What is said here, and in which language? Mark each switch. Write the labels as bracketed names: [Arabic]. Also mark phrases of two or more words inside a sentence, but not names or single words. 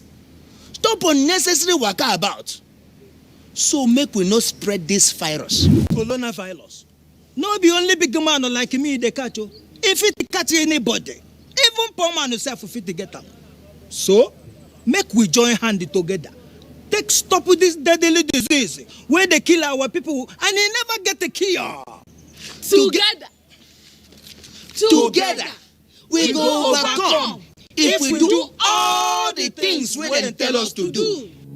[Nigerian Pidgin] Stop unnecessary waka about, so make we not spread this virus. Coronavirus, no be only big man like me they catch you. If it catch anybody, even poor man yourself fit to get am. So make we join hand together, take stop with this deadly disease where they kill our people and they never get the cure. Together, we go overcome if we do all the things wey dem tell us to do.